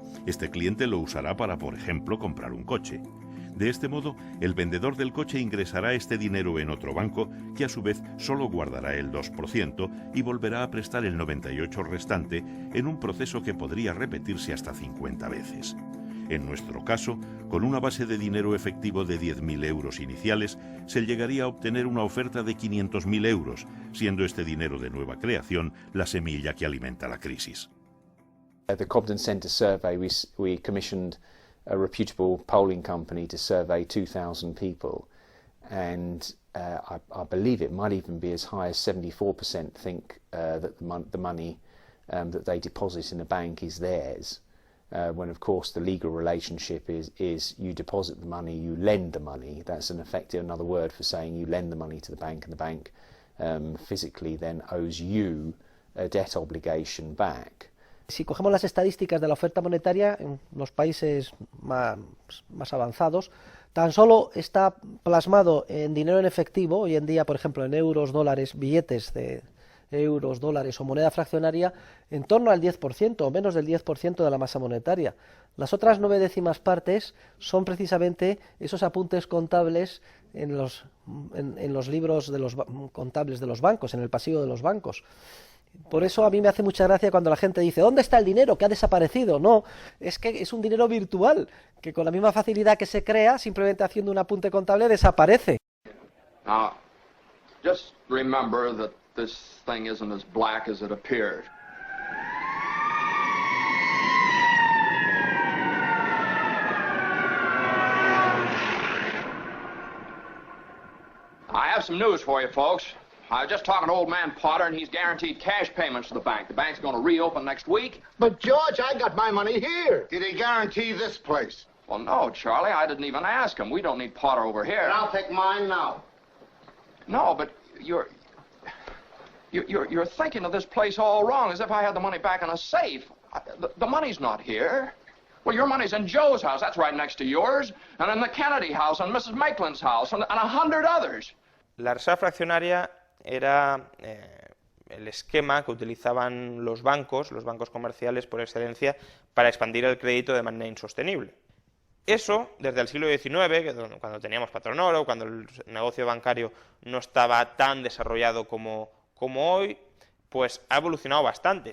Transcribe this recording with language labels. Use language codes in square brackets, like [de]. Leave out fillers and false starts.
[es] Este cliente lo usará para, por ejemplo, comprar un coche. De este modo, el vendedor del coche ingresará este dinero en otro banco, que a su vez solo guardará el 2% y volverá a prestar el 98% restante en un proceso que podría repetirse hasta 50 veces. En nuestro caso, con una base de dinero efectivo de 10.000 euros iniciales, se llegaría a obtener una oferta de 500.000 euros, siendo este dinero de nueva creación la semilla que alimenta la crisis. [en] At the Cobden Centre survey, we commissioned a reputable polling company to survey 2,000 people, and I believe it might even be as high as 74% think that the money that they deposit in a bank is theirs, when of course the legal relationship is you deposit the money, you lend the money. That's another word for saying you lend the money to the bank, and the bank physically then owes you a debt obligation back. [es] Si cogemos las estadísticas de la oferta monetaria en los países más avanzados, tan solo está plasmado en dinero en efectivo, hoy en día, por ejemplo, en euros, dólares, billetes de euros, dólares o moneda fraccionaria, en torno al 10% o menos del 10% de la masa monetaria. Las otras 9 décimas partes son precisamente esos apuntes contables en los libros de los contables de los bancos, en el pasillo de los bancos. Por eso a mí me hace mucha gracia cuando la gente dice ¿dónde está el dinero? ¿Que ha desaparecido? No, es que es un dinero virtual, que con la misma facilidad que se crea, simplemente haciendo un apunte contable, desaparece. [en] Now, just remember that this thing isn't as black as it appeared. I have some news for you, folks. I was just talking to old man Potter, and he's guaranteed cash payments to the bank. The bank's going to reopen next week. But, George, I got my money here. Did he guarantee this place? Well, no, Charlie, I didn't even ask him. We don't need Potter over here. And I'll take mine now. No, but you're thinking of this place all wrong, as if I had the money back in a safe. The money's not here. Well, your money's in Joe's house. That's right next to yours. And in the Kennedy house, and Mrs. Maitland's house, and 100 others. [es] La reserva fraccionaria era el esquema que utilizaban los bancos comerciales por excelencia, para expandir el crédito de manera insostenible. Eso, desde el siglo XIX, cuando teníamos patrón oro, cuando el negocio bancario no estaba tan desarrollado como hoy, pues ha evolucionado bastante.